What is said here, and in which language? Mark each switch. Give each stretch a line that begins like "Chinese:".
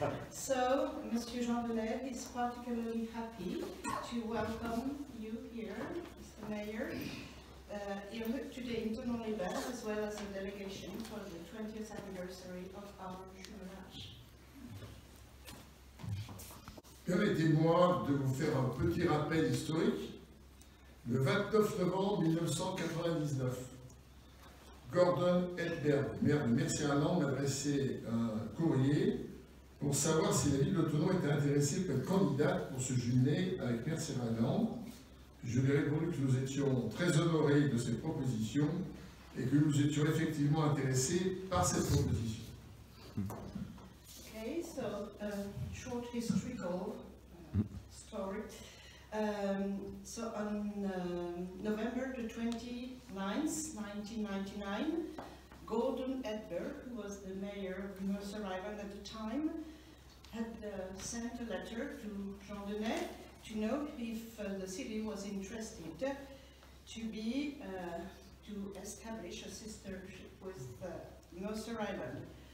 English: So, Monsieur Jean Delay is particularly happy to welcome you here, Mr. Mayor, here today in Thonon-les-Bains, as well as a delegation for the 20th anniversary of our jumelage.
French: Permettez-moi de vous faire un petit rappel historique. Le 29 novembre 1999, Gordon Edberg, maire de Mercier-Island, m'a adressé un courrier pour savoir si la ville de Thonon était intéressée pour être candidate pour se jumeler avec Mercier-Island. Je lui ai répondu que nous étions très honorés de cette proposition et que nous étions effectivement intéressés par cette proposition.
English: Okay, so short historical story. So on November the 29th, 1999, Gordon Edberg, who was the mayor of Mercer Island at the time, had sent a letter to Jean Denay to know if the city was interested to establish a sistership with Mercer Island.